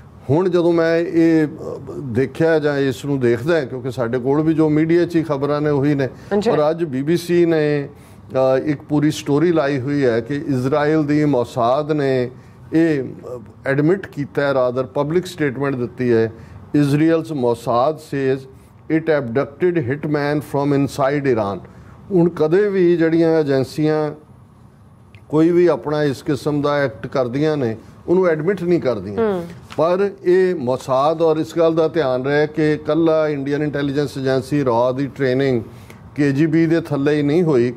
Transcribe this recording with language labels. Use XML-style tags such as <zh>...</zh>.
<pa>ਹੁਣ ਜਦੋਂ ਮੈਂ ਇਹ ਦੇਖਿਆ ਜਾਂ ਇਸ ਨੂੰ ਦੇਖਦਾ, ਕਿਉਂਕਿ ਸਾਡੇ ਕੋਲ ਵੀ ਜੋ ਮੀਡੀਆ 'ਚ ਹੀ ਖਬਰਾਂ ਨੇ ਉਹੀ ਨੇ, ਔਰ ਅੱਜ BBC ਨੇ ਇੱਕ ਪੂਰੀ ਸਟੋਰੀ ਲਾਈ ਹੋਈ ਹੈ ਕਿ ਇਜ਼ਰਾਈਲ ਦੀ ਮੋਸਾਦ ਨੇ ਇਹ ਐਡਮਿਟ ਕੀਤਾ ਹੈ, ਰਾਦਰ ਪਬਲਿਕ ਸਟੇਟਮੈਂਟ ਦਿੱਤੀ ਹੈ।</pa> <en>Israel's Mossad says it abducted hitman from inside Iran।</en> <pa>ਹੁਣ ਕਦੇ ਵੀ ਜਿਹੜੀਆਂ ਏਜੰਸੀਆਂ ਕੋਈ ਵੀ ਆਪਣਾ ਇਸ ਕਿਸਮ ਦਾ ਐਕਟ ਕਰਦੀਆਂ ਨੇ ਉਹਨੂੰ ਐਡਮਿਟ ਨਹੀਂ ਕਰਦੀਆਂ, ਪਰ ਇਹ ਮੋਸਾਦ ਔਰ ਇਸ ਗੱਲ ਦਾ ਧਿਆਨ ਰਹੇ ਕਿ ਕੱਲਾ ਇੰਡੀਅਨ ਇੰਟੈਲੀਜੈਂਸ ਏਜੰਸੀ ਰਾਅ ਦੀ ਟ੍ਰੇਨਿੰਗ KGB ਦੇ ਥੱਲੇ ਹੀ ਨਹੀਂ ਹੋਈ।</pa>